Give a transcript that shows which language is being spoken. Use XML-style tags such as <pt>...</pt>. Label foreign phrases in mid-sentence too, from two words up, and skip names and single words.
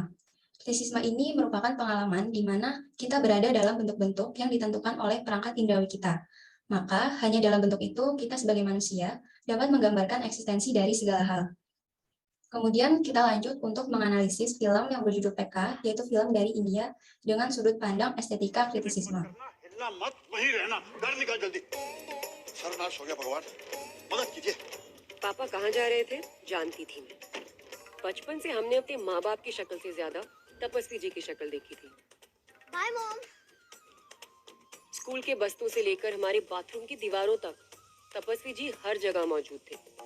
<id>Kritisisme ini merupakan pengalaman di mana kita berada dalam bentuk-bentuk yang ditentukan oleh perangkat indrawi kita. Maka, hanya dalam bentuk itu, kita sebagai manusia dapat menggambarkan eksistensi dari segala hal. Kemudian kita lanjut untuk menganalisis film yang berjudul PK, yaitu film dari India dengan sudut pandang estetika kritisisme.</id> <hi>पापा कहाँ जा रहे थे जानती थी मैं। बचपन से हमने अपने माँ बाप की शक्ल से ज्यादा तपस्वी जी की शक्ल देखी थी।</hi> <en>Bye mom.</en> <hi>स्कूल के बस्तों से लेकर हमारे बाथरूम की दीवारों तक तपस्वी जी हर जगह मौजूद थे।</hi>